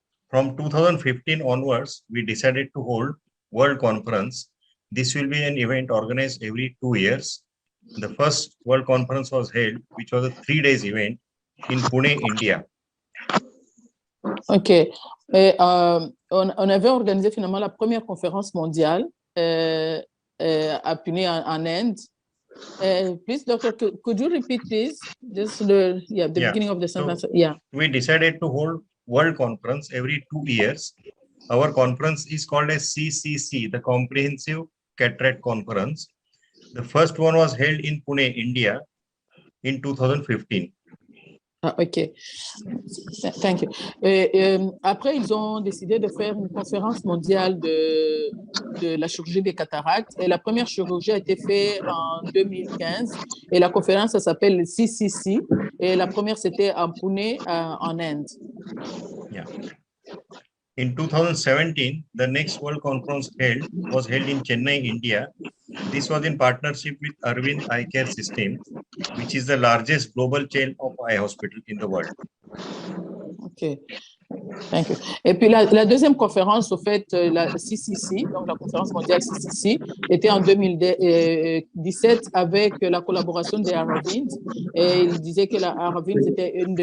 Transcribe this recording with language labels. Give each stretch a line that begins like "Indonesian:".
English: From 2015 onwards, we decided to hold World Conference. This will be an event organized every 2 years. The first World Conference was held, which was a 3-day event in Pune, India. OK.
French: Et, on avait organisé finalement la première conférence mondiale à Pune en Inde.
English: Please, doctor, could you repeat this? Just the beginning of the sentence. So we decided to hold World Conference every 2 years. Our conference is called as CCC, the Comprehensive Cataract Conference. The first one was held in Pune, India, in 2015. OK. Thank you.
French: Après, ils ont décidé de faire une conférence mondiale de la chirurgie des cataractes. Et la première chirurgie a été faite en 2015. Et la conférence, ça s'appelle le CCC. Et la première, c'était en Pune, en Inde.
English: Yeah. In 2017, the next World Conference was held in Chennai, India. This was in partnership with Arvind Eye Care System, which is the largest global chain of eye hospital in the world. OK. Thank you.
French: Et puis la deuxième conférence, au fait, la CCC, donc la conférence mondiale CCC, était en 2017 avec la collaboration de Arvind. Et il disait que Arvind était